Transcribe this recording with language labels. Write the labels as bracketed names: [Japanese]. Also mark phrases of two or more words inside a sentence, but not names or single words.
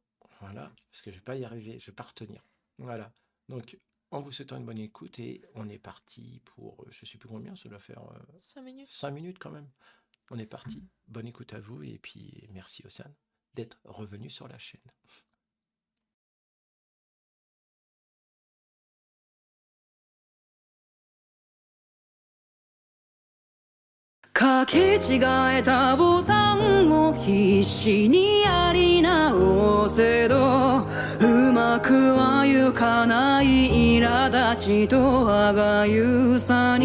[French] voilà, parce que je vais pas y arriver, je vais pas retenir. Voilà, donc en vous souhaitant une bonne écoute et on est parti pour, je sais plus combien, ça doit faire 5 minutes. 5 minutes quand même. On est parti. Bonne écoute à vous et puis merci Océane d'être revenu sur la chaîne. [Japanese] 書き違えたボタンを必死にやり直せどうまくはいかない苛立ちと歯がゆさ